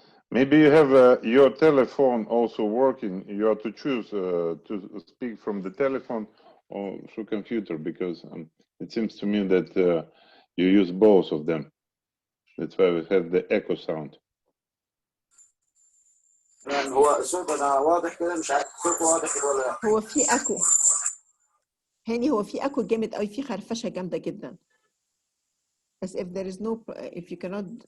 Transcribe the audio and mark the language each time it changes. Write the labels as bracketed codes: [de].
[en] Maybe you have your telephone also working. You have to choose to speak from the telephone or through computer, because it seems to me that you use both of them. That's why we have the echo sound. [ar] هو الصوت انا واضح كده، مش عارف الصوت واضح ولا. هو في اكو. هاني هو في اكو جامد قوي، في خرفشه جامده جدا. [en] As if there is no, if you cannot.